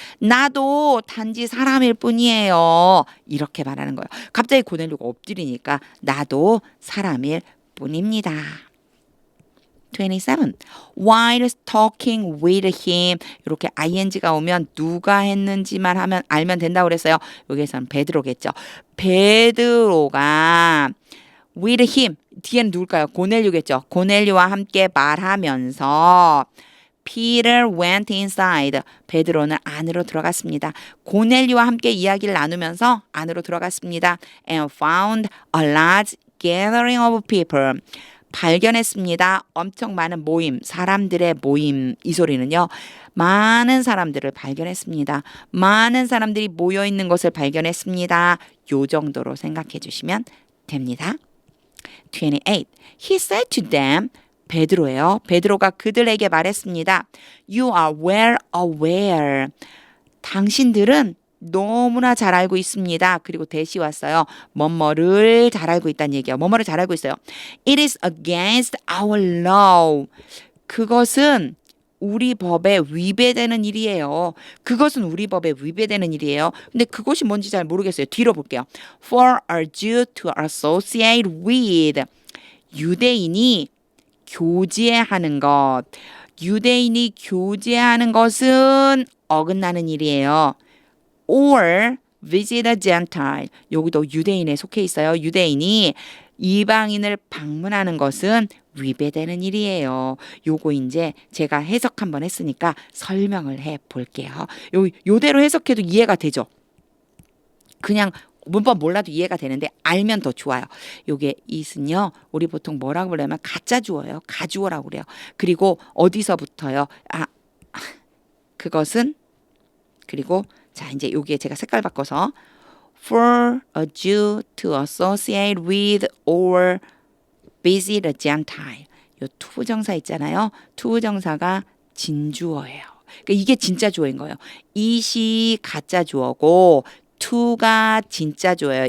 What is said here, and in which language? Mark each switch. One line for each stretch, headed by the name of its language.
Korean: 나도 단지 사람일 뿐이에요. 이렇게 말하는 거예요. 갑자기 고넬료가 엎드리니까 나도 사람일 뿐입니다.
English: 27. While talking with him.
Korean: 이렇게 ing가 오면 누가 했는지만 하면 알면 된다고 그랬어요. 여기에서는 베드로겠죠. 베드로가 with him. 뒤에는 누굴까요? 고넬료겠죠. 고넬료와 함께 말하면서
English: Peter went inside.
Korean: 베드로는 안으로 들어갔습니다. 고넬료와 함께 이야기를 나누면서 안으로 들어갔습니다.
English: And found a large gathering of people.
Korean: 발견했습니다. 엄청 많은 모임, 사람들의 모임. 이 소리는요. 많은 사람들을 발견했습니다. 많은 사람들이 모여 있는 것을 발견했습니다. 요 정도로 생각해 주시면 됩니다.
English: 28. He said to them.
Korean: 베드로예요. 베드로가 그들에게 말했습니다.
English: You are well aware.
Korean: 당신들은 너무나 잘 알고 있습니다. 그리고 대시 왔어요. 뭐뭐를 잘 알고 있다는 얘기예요. 뭐뭐를 잘 알고 있어요.
English: It is against our law.
Korean: 그것은 우리 법에 위배되는 일이에요. 그것은 우리 법에 위배되는 일이에요. 근데 그것이 뭔지 잘 모르겠어요. 뒤로 볼게요.
English: For a Jew to associate with.
Korean: 유대인이 교제하는 것. 유대인이 교제하는 것은 어긋나는 일이에요.
English: Or visit a Gentile.
Korean: 여기도 유대인에 속해 있어요. 유대인이 이방인을 방문하는 것은 위배되는 일이에요. 요거 이제 제가 해석 한번 했으니까 설명을 해 볼게요. 요대로 해석해도 이해가 되죠? 그냥 문법 몰라도 이해가 되는데 알면 더 좋아요. 요게 it은요. 우리 보통 뭐라고 그러냐면 가짜 주어예요. 가주어라고 그래요. 그리고 어디서부터요? 그것은 그리고 자 이제 여기에 제가 색깔 바꿔서
English: for a Jew to associate with or visit a Gentile.
Korean: 요 투부정사 있잖아요. 투부정사가 진주어예요. 그러니까 이게 진짜 주어인 거예요. it이 가짜 주어고 to가 진짜 주어예요.